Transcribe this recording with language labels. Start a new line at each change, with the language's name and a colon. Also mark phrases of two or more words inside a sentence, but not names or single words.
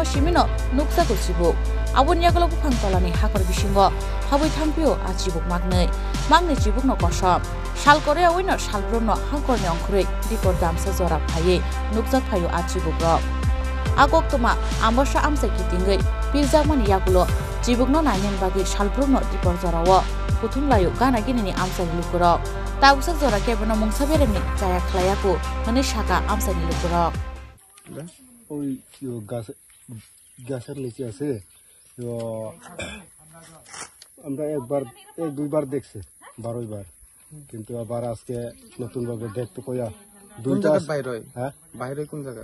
Kok Borok: simino nukjak chibuk aboni yagalo bufang tolani hakor bisingo habui thangpio achibuk magni chibuk no kosom shalkore awino Shalbrum no hangkorni ongkhurui dipor damsa jora phayi nukjak phayu achibuk rok agoktoma ambasa amsa kitingei pirjakmani yagulo chibuk no nainen bagi Shalbrum no dipor jorawo kuthumlayo gana ginini amsani lukuro tabusak jora kebono mungsa beremni jaya khlayaku hone shaka amsani lukuro
Bangla: ওই গাছের নিচে আছে তো আমরা এক দুইবার দেখছি 12 বার কিন্তু আবার আজকে নতুন ভাবে দেখতে কইয়া দুইটা বাইরে হয় হ্যাঁ বাইরে কোন জায়গা